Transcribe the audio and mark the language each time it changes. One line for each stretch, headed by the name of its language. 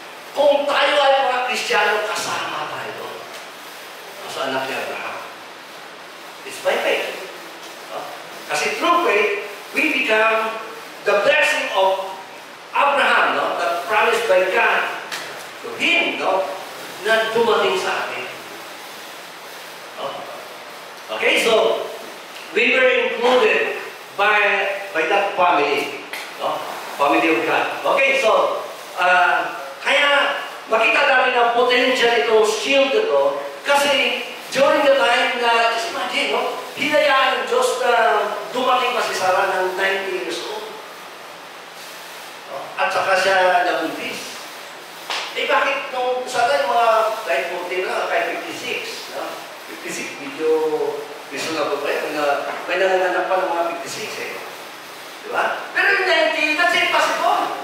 Filipino: Kung tayo ay mga Kristiyano, kasama tayo doon. Sa anak ni Abraham.
English: It's by faith.
Filipino: No?
English: Kasi through faith, we become the blessing of Abraham, no? That promised by God to him, no?
Filipino: Na dumating sa atin.
English: No? Okay, so we were included by that family, no? Family of God. Okay, so
Filipino: kaya makita natin ang
English: potential itong shield ito kasi during the time na, just imagine, no?
Filipino: Hinayaan ng Diyos na dumating pa si Sarah ng 90 years old. No? At saka siya nabuntis. Bakit nung Sarah yung mga kahit 40 na, kahit 56, no? 56, medyo reasonable pa yun. May nanganganak pa ng mga 56 eh. Diba? Pero yung 90,
English: that's impossible.